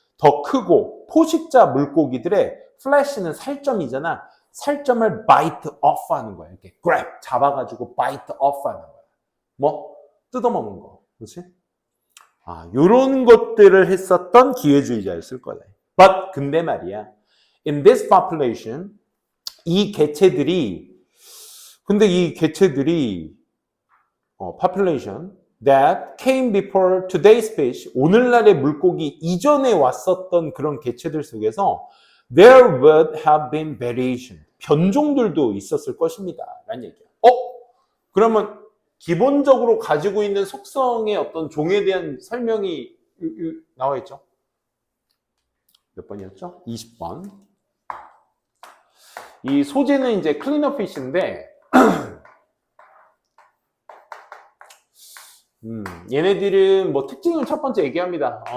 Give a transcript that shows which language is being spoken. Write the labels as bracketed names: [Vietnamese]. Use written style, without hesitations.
[Korean] 더 크고 포식자 물고기들의 flash는 살점이잖아. 살점을 [English] bite off [Korean] 하는 거야. 이렇게 [English] grab, [Korean] 잡아가지고 bite off 하는 거야. 뭐? 뜯어먹는 거. 그렇지? 요런 것들을 했었던 기회주의자였을 거다. [English] But, [Korean] 근데 말이야. [English] In this population, [Korean] 이 개체들이 [English] population that came before today's fish, [Korean] 오늘날의 물고기 이전에 왔었던 그런 개체들 속에서 [English] there would have been variation, [Korean] 변종들도 있었을 것입니다. 라는 얘기야. 그러면 기본적으로 가지고 있는 속성의 어떤 종에 대한 설명이 나와 있죠? 몇 번이었죠? 20번. 이 소재는 이제 클리너 피쉬인데 얘네들은 뭐 특징을 첫 번째 얘기합니다.